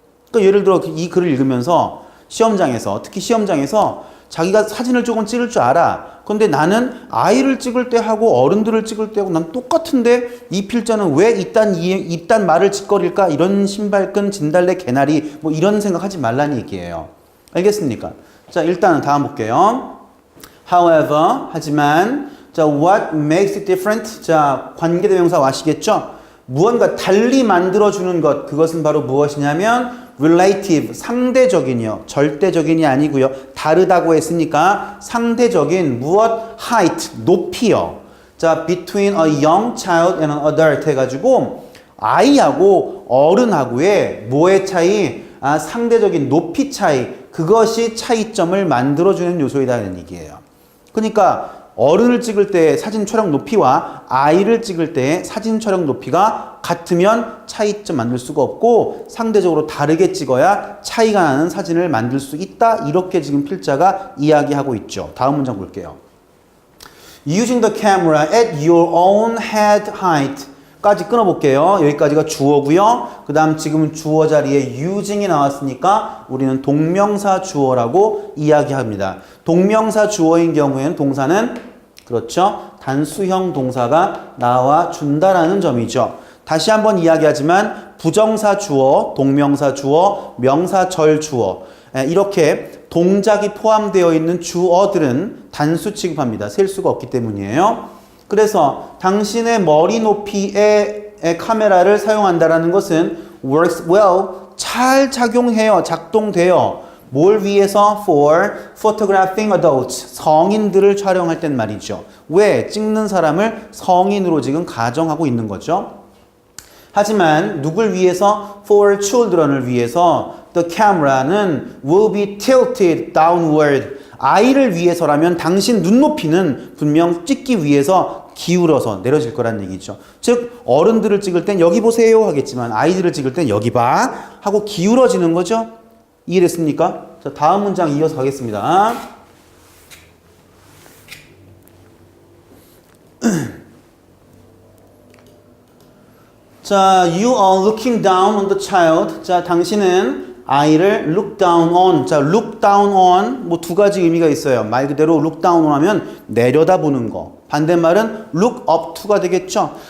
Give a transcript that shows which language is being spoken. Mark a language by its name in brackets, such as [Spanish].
[Korean] 그러니까 예를 들어 이 글을 읽으면서 시험장에서 특히 시험장에서 자기가 사진을 조금 찍을 줄 알아. 근데 나는 아이를 찍을 때 하고 어른들을 찍을 때 하고 난 똑같은데 이 필자는 왜 이딴 말을 짓거릴까? 이런 신발끈 진달래 개나리 이런 생각하지 말라는 얘기예요. 알겠습니까? 자 일단은 다음 볼게요. [English] However [Korean] 하지만 자 [English] what makes it different? [Korean] 자 관계대명사 아시겠죠? 무언가 달리 만들어주는 것 그것은 바로 무엇이냐면 relative, 상대적인이요. 절대적인이 아니고요. 다르다고 했으니까 상대적인 무엇? height, 높이요. 자, [English] between a young child and an adult [Korean] 해가지고 아이하고 어른하고의 뭐의 차이? 상대적인 높이 차이. 그것이 차이점을 만들어주는 요소이다는 얘기예요. 그러니까 어른을 찍을 때 사진 촬영 높이와 아이를 찍을 때 사진 촬영 높이가 같으면 차이점 만들 수가 없고 상대적으로 다르게 찍어야 차이가 나는 사진을 만들 수 있다. 이렇게 지금 필자가 이야기하고 있죠. 다음 문장 볼게요. [English] Using the camera at your own head height [Korean] 까지 끊어볼게요. 여기까지가 주어고요. 그 다음 지금 주어 자리에 using이 나왔으니까 우리는 동명사 주어라고 이야기합니다. 동명사 주어인 경우에는 동사는 그렇죠. 단수형 동사가 나와준다라는 점이죠. 다시 한번 이야기하지만 부정사 주어, 동명사 주어, 명사절 주어 이렇게 동작이 포함되어 있는 주어들은 단수 취급합니다. 셀 수가 없기 때문이에요. 그래서 당신의 머리 높이의 카메라를 사용한다는 것은 [English] works well, [Korean] 잘 작용해요. 작동돼요. 뭘 위해서? [English] For photographing adults. [Korean] 성인들을 촬영할 땐 말이죠. 왜? 찍는 사람을 성인으로 지금 가정하고 있는 거죠. 하지만 누굴 위해서? [English] For children을 [Korean] 위해서 [English] the camera는 will be tilted downward. [Korean] 아이를 위해서라면 당신 눈높이는 분명 찍기 위해서 기울어서 내려질 거란 얘기죠. 즉 어른들을 찍을 땐 여기 보세요 하겠지만 아이들을 찍을 땐 여기 봐 하고 기울어지는 거죠. 이해됐습니까? 자, 다음 문장 이어서 가겠습니다. [English] 자, you are looking down on the child. [Korean] 자, 당신은 아이를 look down on. 자, look down on 뭐 두 가지 의미가 있어요. 말 그대로 look down on 하면 내려다보는 거. 반대말은 look up to가 되겠죠.